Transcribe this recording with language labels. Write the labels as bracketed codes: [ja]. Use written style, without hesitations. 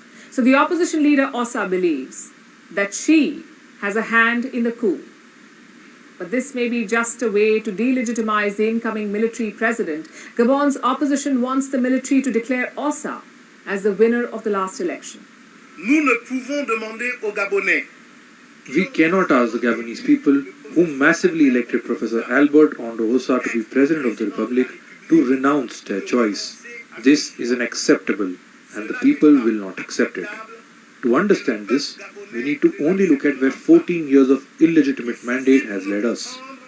[en] So the opposition leader Ossa believes that she has a hand in the coup. But this may be just a way to delegitimize the incoming military president. Gabon's opposition wants the military to declare Ossa as the winner of the last election. [fr] Nous ne pouvons demander aux Gabonais. [en] We cannot ask the Gabonese people, who massively elected Professor Albert Ondo Ossa to be President of the Republic, to renounce their choice. This is unacceptable, and the people will not accept it. To understand this, we need to only look at where 14 years of illegitimate mandate has led us.